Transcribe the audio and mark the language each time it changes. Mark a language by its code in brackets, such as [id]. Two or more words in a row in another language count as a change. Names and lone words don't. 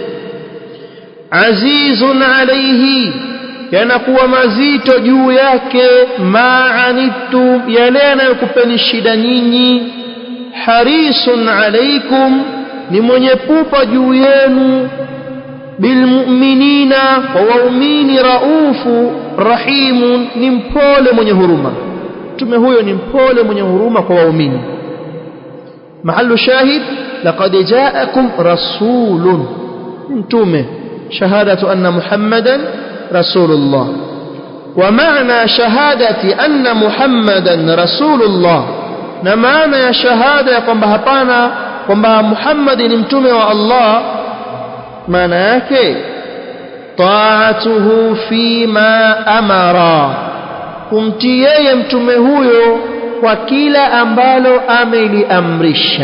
[ar] عزيز عليه, [sw] yanakuwa mazito juu yake, ma'anittum, yale yanayokupeni shida nyinyi. [ar] حريص عليكم, [sw] ni mwenye pupa juu yenu. Bilmu'minina, wa waumini. [ar] رؤوف رحيم, [sw] ni mpole mwenye huruma. Mtume huyo ni mpole mwenye huruma kwa waumini. [ar] محل الشاهد لقد جاءكم رسول, mtume. شهادة أن محمدا رسول الله. ومعنى شهادة أن محمدا رسول الله, [sw] na maana ya shahada ya kwamba hapana, kwamba Muhammad ni mtume wa Allah, maana yake [ar] طاعته فيما أمر, [sw] kumtii yeye mtume huyo kwa kila ambalo ameliamrisha.